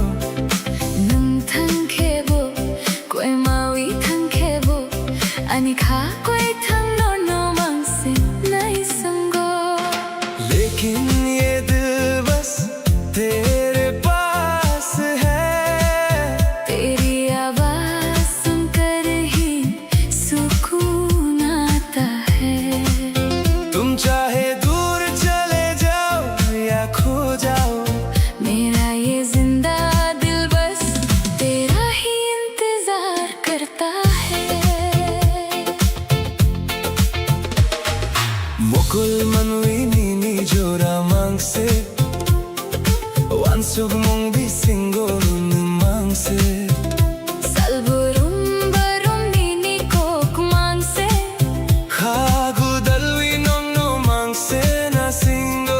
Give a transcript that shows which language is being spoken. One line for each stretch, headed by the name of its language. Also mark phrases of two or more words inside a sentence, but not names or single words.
Kok Borok: Nung thang khebo koi mawi thang khebo ani kha koi thang no no mang se nai sango।
Hindi: लेकिन ये दिल बस तेरे पास है। तेरी आवाज सुनकर ही सुकून आता है। तुम चाहे दूर चले जाओ या खो जाओ, मेरा ये जिंदा दिल बस तेरा ही इंतजार करता है।
Kok Borok: मुकुल मनवीनी ni jora mangse wansug mong bisingo nun mangse Salburum barum nini kok mang se, Khagu dalwi nong no mangse na singo